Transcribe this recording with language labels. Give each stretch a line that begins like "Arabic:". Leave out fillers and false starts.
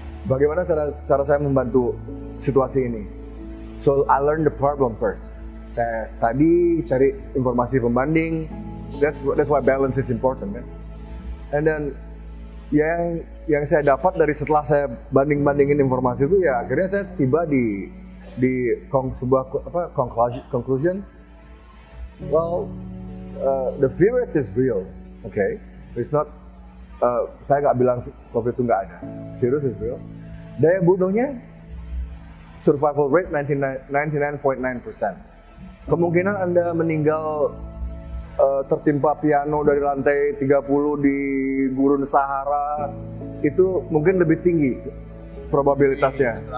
Indonesian: Bagaimana cara saya membantu situasi ini?
English: So I learn the problem first.
Indonesian: Saya study, cari informasi pembanding.
English: That's why balance is important,
Indonesian: kan?
English: And then
Indonesian: yang saya dapat dari setelah saya bandingin informasi itu, ya akhirnya saya tiba di sebuah conclusion.
English: Well, the virus is real, okay? It's not.
Indonesian: Saya nggak bilang COVID itu nggak ada.
English: Virus is real.
Indonesian: Daya bunuhnya survival rate 99.9%. Kemungkinan Anda meninggal tertimpa piano dari lantai 30 di gurun Sahara itu mungkin lebih tinggi probabilitasnya.